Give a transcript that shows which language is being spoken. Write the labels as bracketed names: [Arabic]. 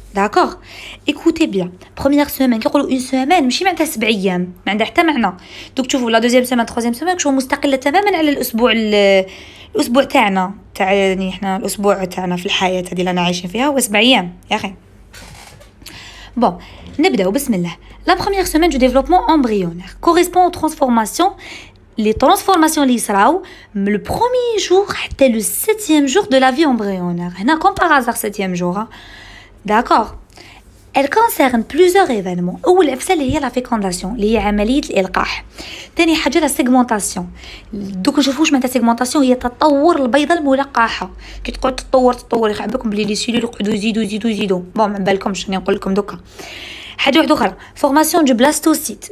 [French] داكوغ ايكوتي بيان، بروميير سيمين [Arabic] كيقولوا اون سيمين ماشي معناتها 7 ايام، ما عندها حتى معنى. دوك تشوفوا لا دوزيام سيمين تروزيام سيمين كشو مستقله تماما على الاسبوع تاعنا، تاع يعني حنا الاسبوع تاعنا في الحياه هذه اللي انا عايشين فيها هو 7 ايام يا اخي. Bon, نبداو بسم الله. [French] La première semaine du développement embryonnaire correspond aux transformations. Les transformations [Arabic] اللي يصراو من [French] le premier jour حتى le 7e jour de la vie embryonnaire. هنا comme par hasard 7e jour. D'accord. Elle concerne plusieurs événements. [Arabic] أول عفسة اللي هي la fécondation اللي هي عملية الإلقاح. تاني حاجة la segmentation. دوك نشوفوا واش معناتها segmentation، هي تطور البيضة الملقحة. كي تقعد تطور يخرب بكم بلي لي سيلول يقعدوا يزيدوا. بون ما بالكمش راني نقول لكم دوكا. حاجة واحدة أخرى فورماسيون دو بلاستوسيت.